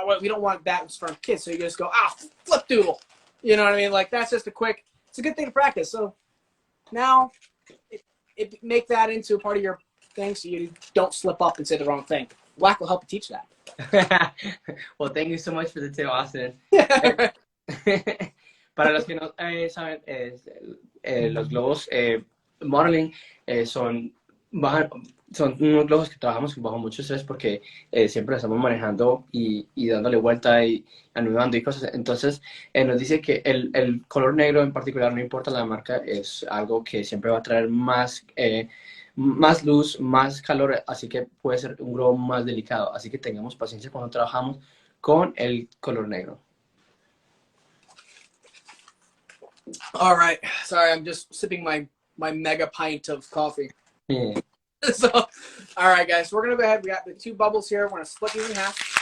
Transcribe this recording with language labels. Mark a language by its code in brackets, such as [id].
[en] We don't want that from kids. So you just go, flip doodle. You know what I mean? Like, that's just it's a good thing to practice. So now it make that into a part of your thing so you don't slip up and say the wrong thing. Black will help you teach that. Well, thank you so much for the tip, Austin. Yeah. [es] Para los que no saben, los globos modeling son unos globos que trabajamos bajo mucho estrés porque siempre estamos manejando y dándole vuelta y anudando y cosas. Entonces, nos dice que el color negro en particular, no importa la marca, es algo que siempre va a traer más luz, más calor, así que puede ser un globo más delicado. Así que tengamos paciencia cuando trabajamos con el color negro. [en] All right. Sorry, I'm just sipping my mega pint of coffee. Yeah. So, all right, guys. We're going to go ahead. We got the 2 bubbles here. We're going to split these in half.